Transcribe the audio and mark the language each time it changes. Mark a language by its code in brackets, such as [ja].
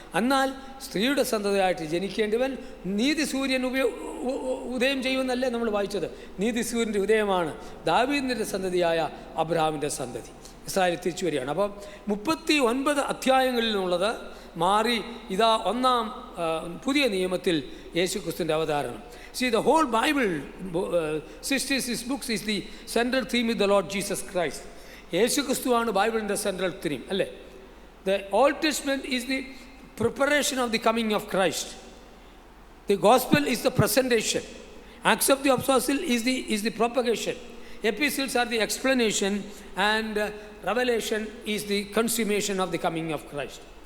[ml] എന്നാൽ സ്ത്രീയുടെ സന്തതിയായിട്ട് ജനിക്കേണ്ടവൻ നീതി സൂര്യൻ ഉദയം ചെയ്യുമെന്നല്ലേ നമ്മൾ വായിച്ചത്? നീതി സൂര്യൻ്റെ ഉദയമാണ് ദാവീദിൻ്റെ സന്തതിയായ അബ്രഹാമിൻ്റെ സന്തതി. ഇസ്രായേൽ തിരിച്ചു വരികയാണ്. അപ്പം 39 അധ്യായങ്ങളിൽ നിന്നുള്ളത് മാറി ഇതാ പുതിയ നിയമത്തിൽ യേശുക്രിസ്തുവിൻ്റെ അവതാരണം. [en] See, the whole Bible, 66 books is the central theme of the Lord Jesus Christ. [ml] യേശുക്രിസ്തുവാണ് ബൈബിളിൻ്റെ സെൻട്രൽ തീം അല്ലേ? [en] The Old Testament is the preparation of the coming of Christ. The gospel is the presentation. Acts of the Apostle is the propagation. Epistles are the explanation, and revelation is the consummation of the coming of Christ.